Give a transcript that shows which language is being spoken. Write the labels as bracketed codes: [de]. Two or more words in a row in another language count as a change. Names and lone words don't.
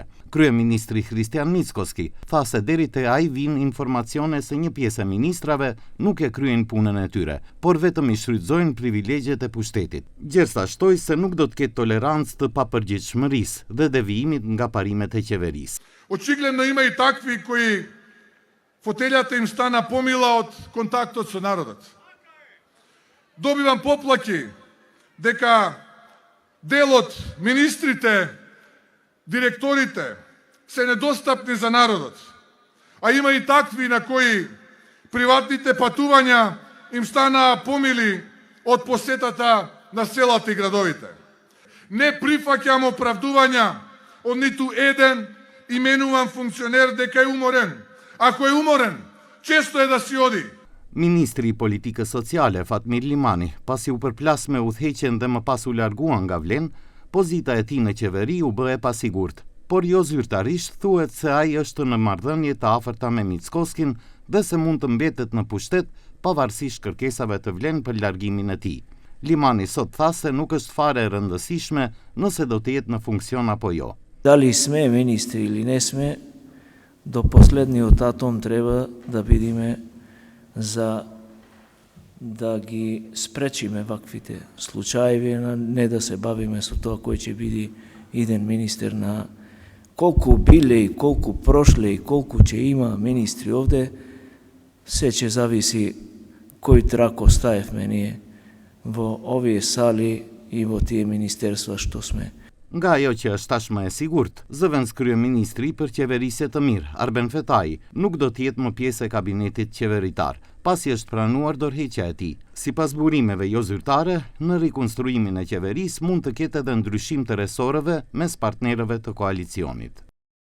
[sq] Kryeministri Christian Mickoski tha se deri te ai vijnë informacione se një pjesë e ministrave nuk e kryejnë punën e tyre, por vetëm i shfrytëzojnë privilegjet e pushtetit. Gjersa shtoi se nuk do të ketë tolerancë të papërgjegjshmërisë dhe devijimit nga parimet e qeverisë. [mk] Очигледно има и такви кои фотелјата им стана помила од контактот со народот. Добивам поплаки дека дел од министрите, директорите се недостапни за народот. А има и такви на кои приватните патувања им станаа помили од посетата на селата и градовите. Не прифаќам оправдувања од ниту еден именуван функционер дека е уморен. Ако е уморен, често е да си оди. [sq] Ministri i Politikës Sociale Fatmir Limani, pasi u përplas me udhëheqjen dhe më pas u largua nga Vlen, pozita e tij në qeveri u bë e pasigurt, por jo zyrtarisht thuhet se ai është në marrëdhënie të afërta me Mickoskin dhe se mund të mbetet në pushtet pavarësisht kërkesave të Vlen për largimin e tij. Limani sot tha se nuk është fare e rëndësishme nëse do të jetë në funksion apo jo. [mk] Дали сме министри или не сме, до последниот атом треба да видиме за да ги спречиме ваквите случаеви, не да се бавиме со тоа кој ќе биде иден министер на колку биле и колку прошле и колку ќе има министри овде, се ќе зависи кој трак оставевме ние во овие сали и во тие министерства што сме. [sq] Nga ajo që është tashmë e sigurt, zëvendës kryeministri për qeverisje të mirë, Arben Fetai, nuk do të jetë më pjesë e kabinetit qeveritar, pasi është pranuar dorëheqja e tij. Sipas burimeve jo zyrtare, në rikonstruimin e qeverisë mund të ketë edhe ndryshim të resoreve mes partnerëve të koalicionit.